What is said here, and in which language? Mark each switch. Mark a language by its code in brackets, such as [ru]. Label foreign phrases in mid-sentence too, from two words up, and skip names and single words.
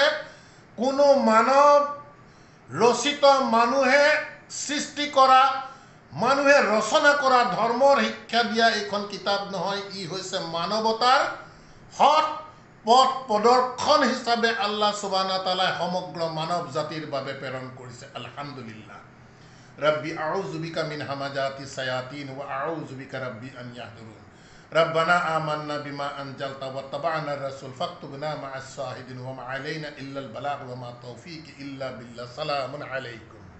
[as] কোনো মানৱ ৰচিত, মানুহে সৃষ্টি কৰা, মানুহে ৰচনা কৰা ধৰ্মৰ শিক্ষা দিয়া এইখন কিতাপ নহয়। ই হৈছে মানৱতাৰ সৎ পথ প্ৰদৰ্শন হিচাপে [ar] الله سبحانه تعالى [as] সমগ্ৰ মানৱ জাতিৰ বাবে প্ৰেৰণ কৰিছে। আলহামদুলিল্লাহ। [ar] ربي أعوذ بك من همزات الشياطين وأعوذ بك ربي أن يحضرون ربنا آمنا بما أنزلت واتبعنا الرسول فاكتبنا مع الشاهدين وما علينا إلا البلاغ وما توفيق إلا بالله. سلام عليكم.